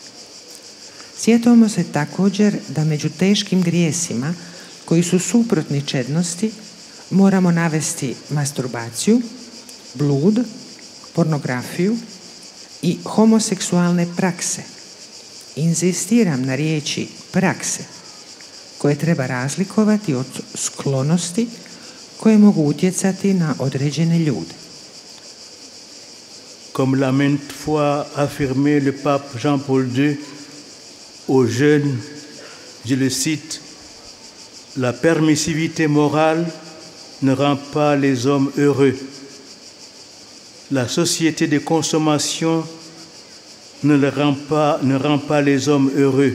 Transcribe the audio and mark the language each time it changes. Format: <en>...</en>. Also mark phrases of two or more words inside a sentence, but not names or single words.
<hr>Sjetimo se također da među teškim grijesima koji su suprotni čednosti moramo navesti masturbaciju, blud, pornografiju i homoseksualne prakse. Inzistiram na riječi prakse, koje treba razlikovati od sklonosti koje mogu utjecati na određene ljude.</hr> <fr>Comme l'a maintes fois affirmé le pape Jean-Paul II aux jeunes, je le cite, la permissivité morale ne rend pas les hommes heureux. La société de consommation ne rend pas les hommes heureux.</fr>